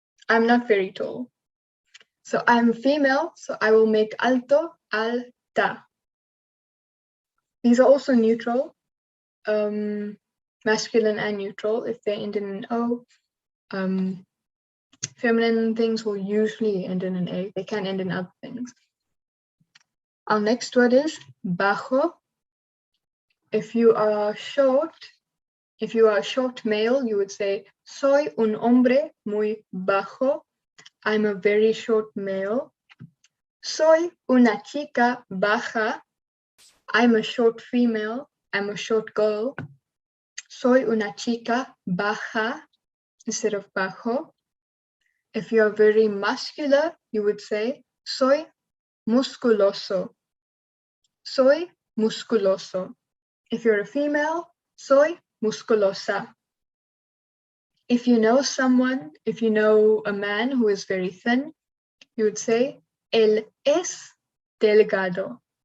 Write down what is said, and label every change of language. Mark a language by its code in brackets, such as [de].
[en] I'm not very tall. So I'm female, so I will make alto, alta. These are also neutral, masculine and neutral if they end in an O. Feminine things will usually end in an A. They can end in other things. Our next word is bajo. If you are a short male, you would say [es] soy un hombre muy bajo. [en] I'm a very short male. [es] Soy una chica baja. [en] I'm a short female. I'm a short girl. [es] Soy una chica baja [en] instead of [es] bajo. [en] If you're very muscular, you would say, [es] soy musculoso. Soy musculoso. [en] If you're a female, [es] soy musculosa. [en] If you know someone, if you know a man who is very thin, you would say, [es] él es delgado.